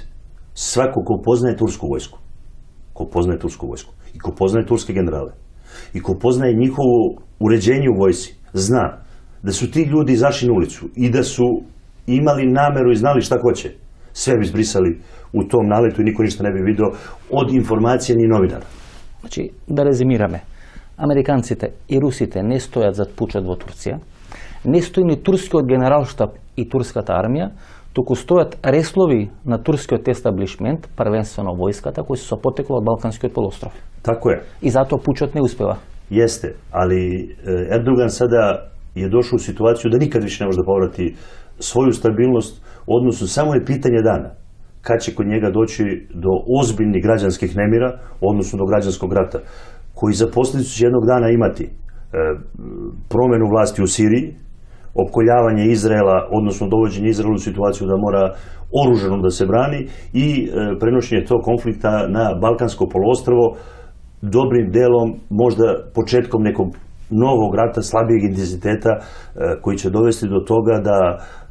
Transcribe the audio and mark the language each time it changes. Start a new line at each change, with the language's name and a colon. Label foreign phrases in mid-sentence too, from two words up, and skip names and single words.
Serbian: Svako ko poznaje tursku vojsku, i ko poznaje turske generale, i ko poznaje njihovo uređenje u vojsci, zna da su ti ljudi izašli na ulicu i da su imali nameru i znali šta hoće, sve bi zbrisali u tom naletu i niko ništa ne bi vidio od informacije ni novinara.
Macedonian: Znači, da rezimirаме, Американците и русите не стојат зад пучот во Турција, не стои ни турскиот генералштаб и турската армија, туку стојат реслови на турскиот естаблишмент, првенствено војската, кои се со потекло од Балканскиот полуостров. Тако е. И затоа пучот не успева.
Serbian: Jeste, ali Erdogan sada je došao u situaciju da nikad više ne može da povrati svoju stabilnost, odnosno samo je pitanje dana kad će kod njega doći do ozbiljnih građanskih nemira, odnosno do građanskog rata, koji za posljedicu će jednog dana imati promjenu vlasti u Siriji, opkoljavanje Izraela, odnosno dovođenje Izraela u situaciju da mora oružano da se brani i prenošenje tog konflikta na Balkansko poluostrvo, dobrim delom, možda početkom nekog novog rata, slabijeg intenziteta, koji će dovesti do toga da